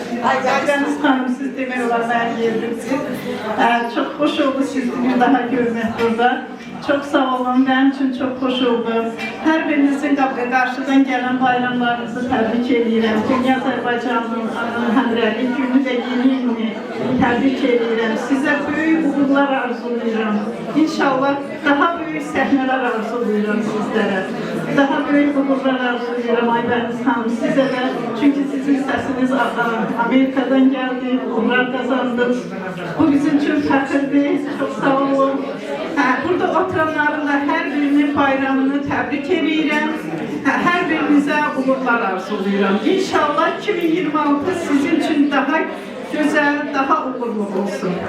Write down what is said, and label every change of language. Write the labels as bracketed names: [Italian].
[Azerbaijani] Aydəniz xanım, siz demək olar mənim yerimsiniz. Çox xoş oldu sizi bir daha görmək burada. [Turkish] Çok sağ olun, benim için çok hoş oldu. Her birinizin karşıdan gelen bayramlarınızı tebrik ediyorum. Dünya Azerbaycan'ın Həmrəylik günü de yeni tebrik ediyorum. Size büyük uğurlar arzuluyorum. İnşallah daha büyük sahneler arzuluyorum sizlere. Daha büyük uğurlar arzuluyorum Aydəniz xanım size de. Çünkü sizin sesiniz Amerika'dan geldi, uğurlar kazandınız. [Azerbaijani] Bu bizim için fəxirdir. [Turkish] Çok sağ olun. [Azerbaijani] Burada oturanların da hər birinin bayramını təbrik edirəm. [Turkish] Hər birinizə uğurlar arzuluyorum. İnşallah 2026 sizin için daha güzel, daha uğurlu olsun.